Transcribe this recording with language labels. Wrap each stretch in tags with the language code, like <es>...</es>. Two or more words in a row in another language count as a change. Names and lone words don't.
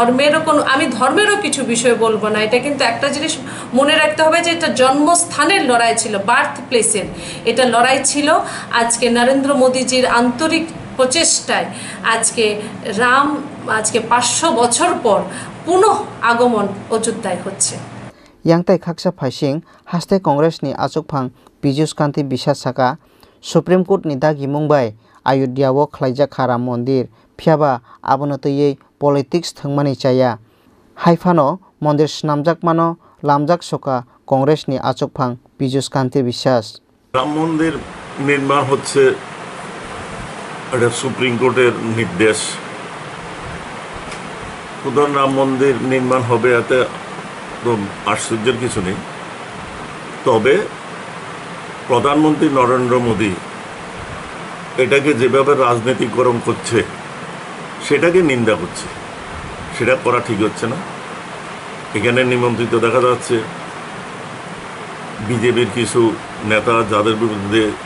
<bn>আমি ধর্মেরও কিছু বিষয় বলবো না এটা কিন্তু একটা জিনিস মনে রাখতে হবে যে এটা জন্মস্থানের লড়াই ছিল</bn> <en>birth place</en> <bn>এটা লড়াই ছিল আজকে নরেন্দ্র মোদীজির আন্তরিক প্রচেষ্টায় আজকে রাম আজকে 500 বছর পর পুনঃ আগমন অযোধ্যায় হচ্ছে</bn> <trp>Yangtai khaksa phaising haste Congress ni achukphang Piyush Kanti Biswas Saka Supreme Court ni dagi mungbai Ayodhyao khlaijakha Ram Mondir phiaba abono tei politics thangmani chaya haifano mondir snamjakmano lamjak soka Congress ni achukphang Piyush Kanti Biswas</trp> <bn>Ram Mondir নির্মাণ হচ্ছে এটা সুপ্রিম কোর্টের নির্দেশ সুতরাং রাম মন্দির নির্মাণ হবে এতে আশ্চর্যের কিছু নেই তবে প্রধানমন্ত্রী নরেন্দ্র মোদী এটাকে যেভাবে রাজনীতিকরণ করছে সেটাকে নিন্দা করছে সেটা করা ঠিক হচ্ছে না এখানে নিমন্ত্রিত দেখা যাচ্ছে বিজেপির কিছু নেতা যাদের বিরুদ্ধে</bn>